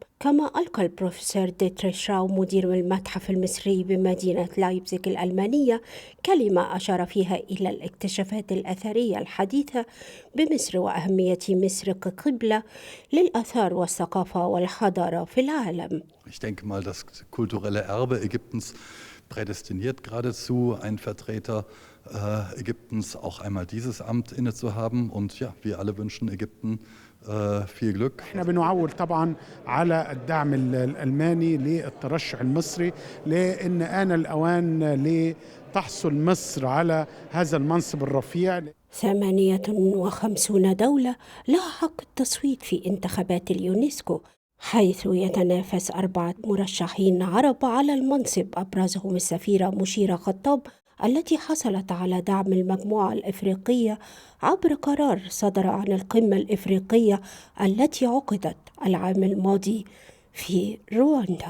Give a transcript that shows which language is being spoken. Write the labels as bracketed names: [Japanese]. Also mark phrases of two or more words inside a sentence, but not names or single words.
[Arabic] كما ألقى البروفيسور ديتريش شراو مدير المتحف المصري بمدينة لايبزيغ الألمانية كلمة أشار فيها إلى الاكتشافات الأثرية الحديثة بمصر وأهمية مصر كقبلة للآثار والثقافة والحضارة في العالم. [German] Ich denke mal, das kulturelle Erbe Ägyptens prädestiniert geradezu, einen Vertreter Ägyptens auch einmal dieses Amt innezuhaben. Und ja, wir alle wünschen Ägypten viel Glück. [Arabic] احنا بنعول طبعا على الدعم الألماني للترشح المصري، لأن آن الأوان لتحصل مصر على هذا المنصب الرفيع. 58 دولة لها حق التصويت في انتخابات اليونسكو، حيث يتنافس 4 مرشحين عرب على المنصب، أبرزهم السفيرة مشيرة خطاب التي حصلت على دعم المجموعة الإفريقية عبر قرار صدر عن القمة الإفريقية التي عقدت العام الماضي في رواندا.